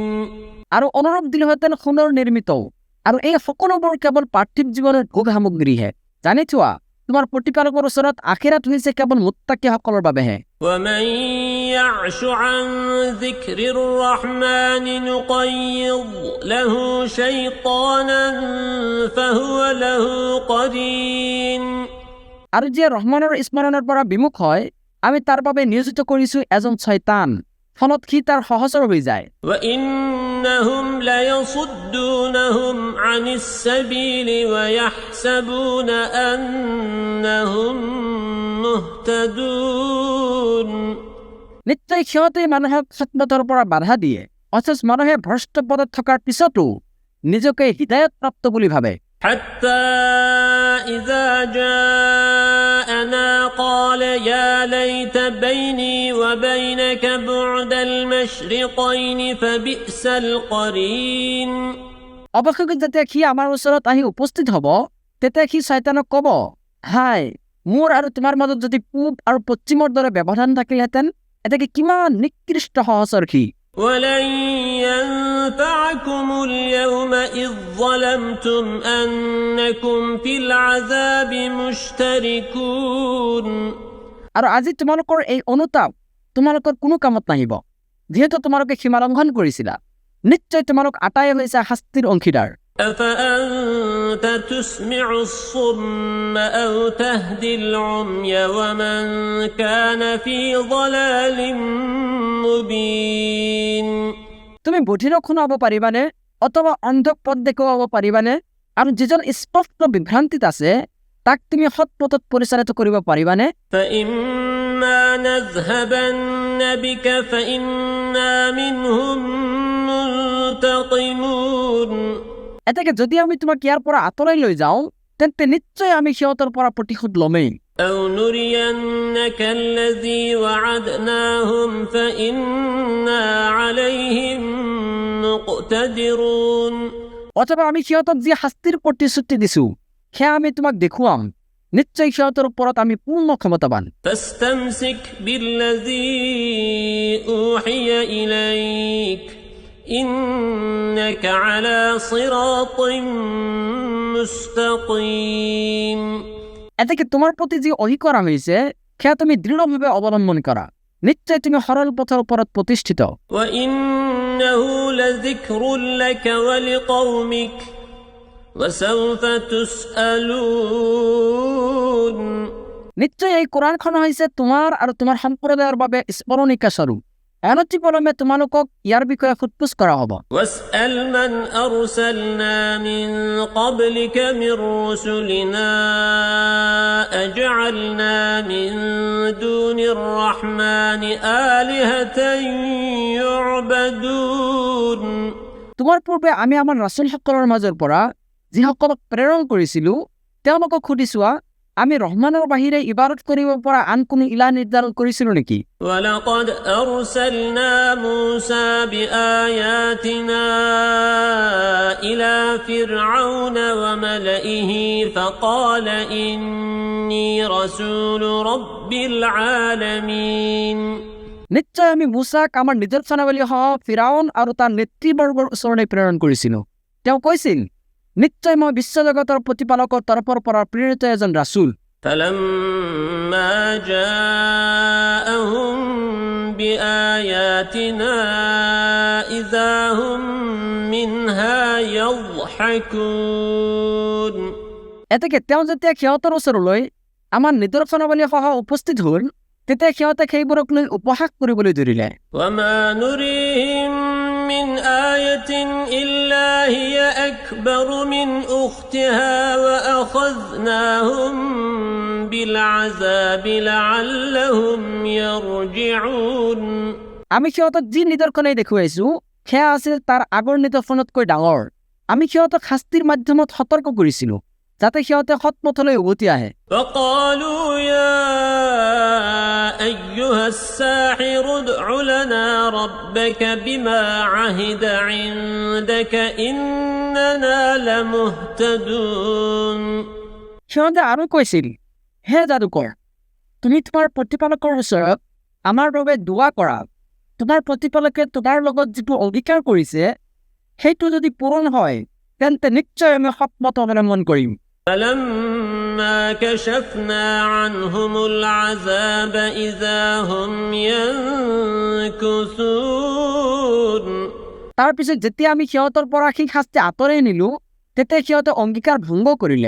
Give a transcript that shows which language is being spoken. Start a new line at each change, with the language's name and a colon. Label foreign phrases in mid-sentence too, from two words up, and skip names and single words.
Assamese: আৰু অনুৰূপ দিলোহেঁতেন সোণৰ নিৰ্মিত আৰু এই সকলোবোৰ কেৱল পাৰ্থিৱ জীৱনৰ ভোগ সামগ্ৰীহে জানি থোৱা তোমাৰ প্ৰতিপালকৰ ওচৰত আখিৰাত হৈছে কেৱল মুত্তাকিসকলৰ বাবেহে
Arabic: ومن يعش عن ذكر الرحمن نقيض له شيطانا فهو له قرين
Assamese: আৰু যে ৰহমানৰ স্মৰণৰ পৰা বিমুখ হয় আমি তাৰ বাবে নিয়োজিত কৰিছো এজন শয়তান ফলত সি তাৰ সহচৰ হৈ যায়
Arabic: وإنهم ليصدونهم عن السبيل ويحسبون أنهم مهتدون
Assamese: নিশ্চয় সিহঁতে মানুহক সৎপথৰ পৰা বাধা দিয়ে অথচ মানুহে ভ্ৰষ্ট পথত থকাৰ পিছতো নিজকে হৃদায়ত প্ৰাপ্ত বুলি ভাবে
Arabic: حتى إذا جاءنا قال يا ليت بيني وبينك بعد المشرقين فبئس القرين
Assamese: অৱশেষত যেতিয়া সি আমাৰ ওচৰত আহি উপস্থিত হ'ব তেতিয়া সি শয়তানক ক'ব হাই মোৰ আৰু তোমাৰ মাজত যদি পূব আৰু পশ্চিমৰ দৰে ব্যৱধান থাকিলহেঁতেন এটাকে কিমান নিকৃষ্ট সহচৰ সি
Arabic: ولن ينفعكم اليوم إذ ظلمتم أنكم في العذاب مشتركون
Assamese: আৰু আজি তোমালোকৰ এই অনুতাপ তোমালোকৰ কোনো কামত নাহিব যিহেতু তোমালোকে সীমা লংঘন কৰিছিলা নিশ্চয় তোমালোক আটাই হৈছে শাস্তিৰ অংশীদাৰ
Arabic: أفأنت تسمع الصم أو تهدي العمي ومن كان في ضلال مبين
Assamese: তুমি বধিৰক শুনাব পাৰিবানে অথবা অন্ধক পথ দেখুৱাব পাৰিবানে আৰু যিজন স্পষ্ট বিভ্ৰান্তিত আছে তাক তুমি সৎ পথত পৰিচালিত কৰিব পাৰিবানে
Arabic: فإما نذهبن بك فإنا منهم منتقمون
Assamese: এটাকে যদি আমি তোমাক ইয়াৰ পৰা আঁতৰাই লৈ যাওঁ তেন্তে নিশ্চয় আমি সিহঁতৰ পৰা প্ৰতিশোধ ল'মেই
Arabic: أو نرينك الذي وعدناهم فإنا عليهم مقتدرون
Assamese: অথবা আমি সিহঁতক যি শাস্তিৰ প্ৰতিশ্ৰুতি দিছো সেয়া আমি তোমাক দেখুৱাম নিশ্চয় সিহঁতৰ ওপৰত আমি পূৰ্ণ ক্ষমতাবান
Arabic: فاستمسك بالذي أوحي إليك إنك على صراط مستقيم
Assamese: এতে কি তোমার প্রতি যে ওহী করা হয়েছে সেয়া তুমি দৃঢ়ভাবে অবলম্বন করা, নিশ্চয় তুমি সরল পথের উপর প্রতিষ্ঠিত।
Arabic: وإنه لذكر لك ولقومك وسوف تسألون
Assamese: নিশ্চয় এই কোরআনখন হৈছে তোমাৰ আৰু তোমাৰ সম্প্ৰদায়ৰ বাবে স্মৰণিকা স্বৰূপ। অনতিপলমে তোমালোকক ইয়াৰ বিষয়ে সোধপোছ কৰা হ'ব।
Arabic: واسأل من أرسلنا من قبلك من رسلنا أجعلنا من دون الرحمن آلهة يعبدون
Assamese: তোমাৰ পূৰ্বে আমি আমাৰ ৰাসূলসকলৰ মাজৰ পৰা যিসকলক প্ৰেৰণ কৰিছিলোঁ তেওঁলোকক সুধি চোৱা, আমি ৰহমানৰ বাহিৰে ইবাদত কৰিব পৰা আন কোনো ইলাহ নিৰ্ধাৰণ কৰিছিলোঁ নেকি?
Arabic: ولقد أرسلنا موسى بآياتنا إلى فرعون وملئه فقال إني رسول رب العالمين
Assamese: নিশ্চয় আমি মুছাক আমাৰ নিদৰ্শনাৱলীসহ ফিৰাউন আৰু তাৰ নেতৃবৰ্গৰ ওচৰলৈ প্ৰেৰণ কৰিছিলোঁ। তেওঁ কৈছিল, নিশ্চয় মই বিশ্বজগতৰ প্ৰতিপালকৰ তৰফৰ পৰা প্ৰেৰিত এজন ৰাসূল।
Arabic: فلما جاءهم بآياتنا إذا هم منها يضحكون
Assamese: এতেকে তেওঁ যেতিয়া সিহঁতৰ ওচৰলৈ আমাৰ নিদৰ্শনাৱলীসহ উপস্থিত হ'ল তেতিয়া সিহঁতে সেইবোৰক লৈ উপহাস কৰিবলৈ ধৰিলে।
Arabic: وما نريهم من آية إلا هي أكبر من أختها وأخذناهم بالعذاب لعلهم يرجعون
Assamese: আমি সিহঁতক যি নিদৰ্শনে দেখুৱাইছোঁ সেয়া আছিল তাৰ আগৰ নিদৰ্শনতকৈ ডাঙৰ। আমি সিহঁতক শাস্তিৰ মাধ্যমত সতৰ্ক কৰিছিলোঁ যাতে সিহঁতে সৎপথলৈ উভতি আহে।
Arabic: وقالوا يا أيها الساحر ادع لنا ربك بما عهد عندك إننا لمهتدون
Assamese: সিহঁতে আৰু কৈছিল, হে যাদুকৰ, তুমি তোমাৰ প্ৰতিপালকৰ ওচৰত আমাৰ বাবে দোৱা কৰা। তোমাৰ প্ৰতিপালকে তোমাৰ লগত যিটো অংগীকাৰ কৰিছে সেইটো যদি পূৰণ হয় তেন্তে নিশ্চয় আমি সৎপথ অৱলম্বন কৰিম।
Arabic: فلما كشفنا عنهم العذاب إذا هم ينكثون
Assamese: তাৰ পিছত যেতিয়া আমি সিহঁতৰ পৰা সেই শাস্তি আঁতৰাই নিলো তেতিয়া সিহঁতে অংগীকাৰ ভংগ কৰিলে।